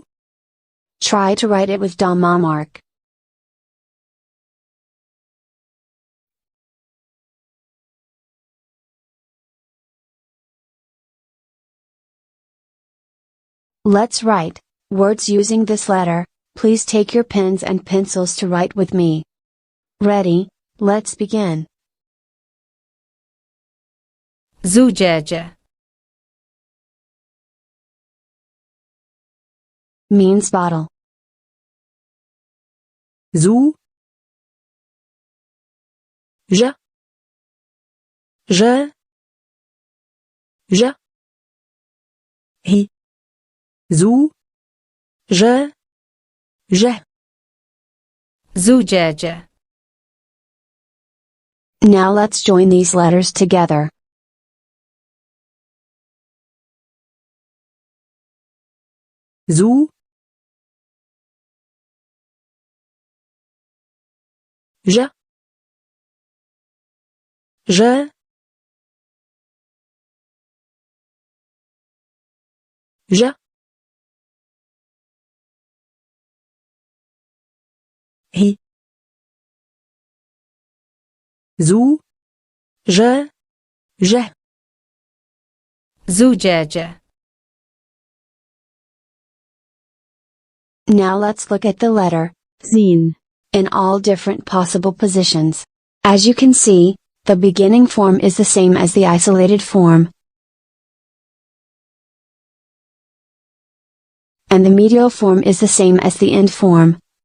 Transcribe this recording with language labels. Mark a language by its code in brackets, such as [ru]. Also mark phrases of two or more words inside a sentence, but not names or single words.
[en] Try to write it with Dammah mark. Let's write words using this letter. Please take your pens and pencils to write with me. Ready? Let's begin. [ar] زجاجة. [en] Means bottle. [ar] زو. ج. ج. ج. هي. زو. ج. ج. زجاجة. [en] Now let's join these letters together. [ar] زو. ج. ج ج هي زو ج ج زجاجة. [en] Now let's look at the letter [ar] زين [en] in all different possible positions. As you can see, the beginning form is the same as the isolated form, and the medial form is the same as the end form.